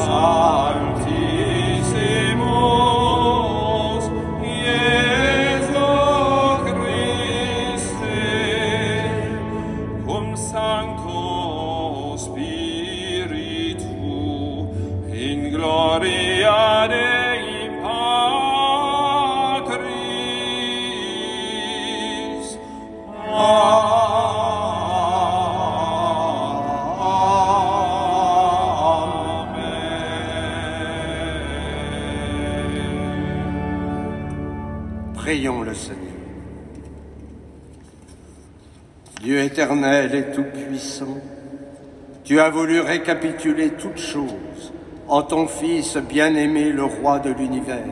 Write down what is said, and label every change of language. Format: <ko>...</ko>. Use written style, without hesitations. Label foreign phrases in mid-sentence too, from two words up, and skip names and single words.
<la>sanctissimus, Iesu Christe, cum Sancto Spiritu, in gloria Dei Patris.</la> <fr>Prions le Seigneur. Dieu éternel et tout-puissant, tu as voulu récapituler toutes choses en ton Fils bien-aimé, le Roi de l'univers.</fr>